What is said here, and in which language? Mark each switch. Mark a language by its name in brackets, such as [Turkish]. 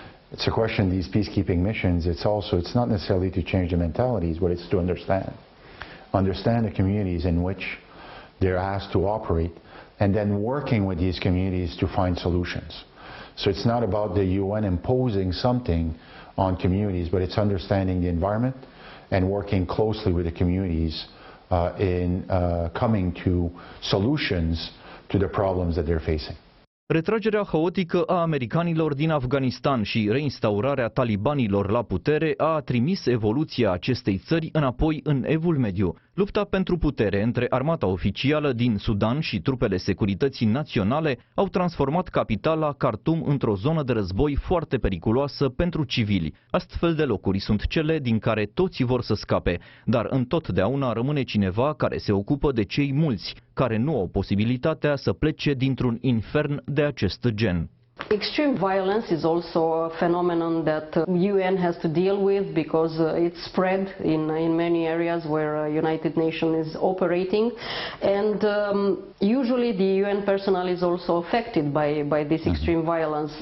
[English] It's a question, these peacekeeping missions, it's not necessarily to change the mentalities, but it's to understand the communities in which they're asked to operate, and then working with these communities to find solutions. So it's not about the UN imposing something on communities, but it's understanding the environment and working closely with the communities in coming to solutions to the problems that they're facing. [Romanian] Retragerea haotică a americanilor din Afganistan și reinstaurarea talibanilor la putere a trimis evoluția acestei țări înapoi în Evul Mediu. Lupta pentru putere între armata oficială din Sudan și trupele securității naționale au transformat capitala Khartoum într-o zonă de război foarte periculoasă pentru civili. Astfel de locuri sunt cele din care toți vor să scape, dar întotdeauna rămâne cineva care se ocupă de cei mulți, care nu au posibilitatea să plece dintr-un infern de acest gen. [English] Extreme violence is also a phenomenon that UN has to deal with because it's spread in many areas where United Nations is operating, and usually the UN personnel is also affected by this extreme violence.